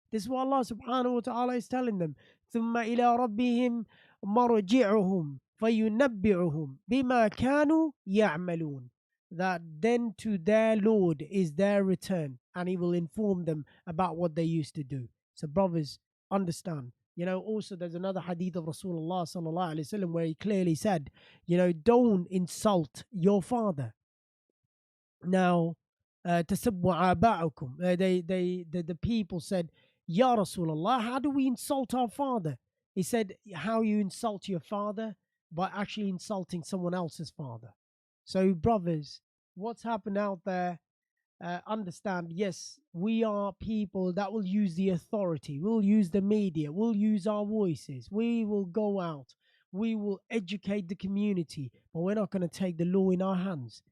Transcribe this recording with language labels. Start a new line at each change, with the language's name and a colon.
English: This is what Allah subhanahu wa ta'ala is telling them.
Arabic: ثم إلى ربهم مرجعهم فينبئهم بما كانوا يعملون,
English: that then to their Lord is their return, and He will inform them about what they used to do. So, brothers, understand. Also there's another hadith of Rasulullah sallallahu alaihi wasallam where he clearly said, don't insult your father. Now,
Arabic: تسبوا آباءكم.
English: The people said, Ya Rasulullah, how do we insult our father? He said, how you insult your father? By actually insulting someone else's father. So, brothers, what's happened out there, understand, yes, we are people that will use the authority, we'll use the media, we'll use our voices, we will go out, we will educate the community, but we're not going to take the law in our hands.